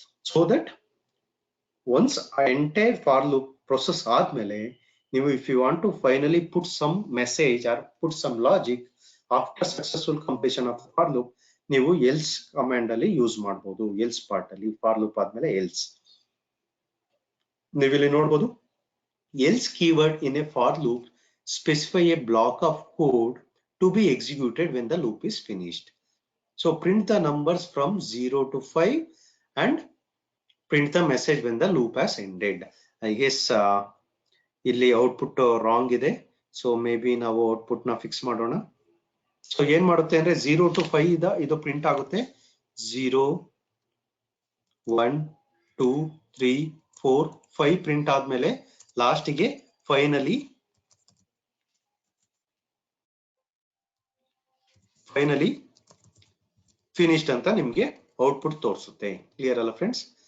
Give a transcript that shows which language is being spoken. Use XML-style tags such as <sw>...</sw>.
<en>so that once entire for loop process ಆದ್ಮೇಲೆ ನೀವು if you want to finally put some message or put some logic after successful completion of for loop,</en> <kn>ನೀವು else command ಅಲ್ಲಿ use ಮಾಡಬಹುದು. Else part ಅಲ್ಲಿ for loop ಆದ್ಮೇಲೆ else ನೀವು ಇಲ್ಲಿ ನೋಡಬಹುದು.</kn> <en>Else keyword in a for loop specify a block of code to be executed when the loop is finished. So print the numbers from 0 to 5 and print the message when the loop has ended. I guess</en> <kn>ಇಲ್ಲಿ output wrong ಇದೆ, so may be ನಾವು output ನ fix ಮಾಡೋಣ. So ಏನ್ ಮಾಡುತ್ತೆ ಅಂದ್ರೆ 0 to 5 ಇದು print ಆಗುತ್ತೆ. 0 1 2 3 4 5 ಪ್ರಿಂಟ್ ಆದ್ಮೇಲೆ ಲಾಸ್ಟ್ ಗೆ ಫೈನಲಿ ಫಿನಿಶ್ಡ್ ಅಂತ ನಿಮ್ಗೆ ಔಟ್ಪುಟ್ ತೋರಿಸುತ್ತೆ. ಕ್ಲಿಯರ್ ಅಲ್ಲ ಫ್ರೆಂಡ್ಸ್?</kn>